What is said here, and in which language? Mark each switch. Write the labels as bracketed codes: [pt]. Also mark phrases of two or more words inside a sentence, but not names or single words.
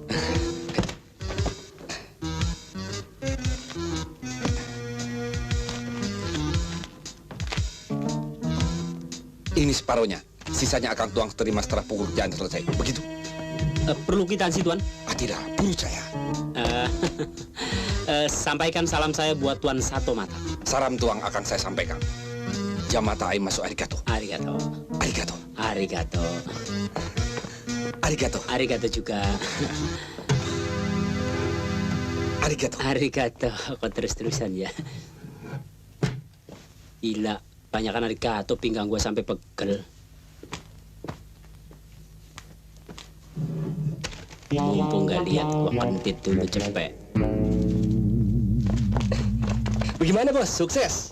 [id] Ini separohnya. Sisanya akan tuang terima setelah pekerjaan selesai. Begitu? Perlu kwitansi, Tuan? Tidak, buru saya. Sampaikan salam saya buat Tuan Sato Mata. Salam tuang akan saya sampaikan. Jamata ai masuk arigato. Arigato. Arigato. Arigato. Arigato. Arigato juga. Arigato. Arigato. Kok terus-terusan ya? Gila. Banyakan arigato, pinggang gua sampai pegel. Mumpung nggak lihat, gua kentit dulu cepet. Bagaimana, Bos? Sukses?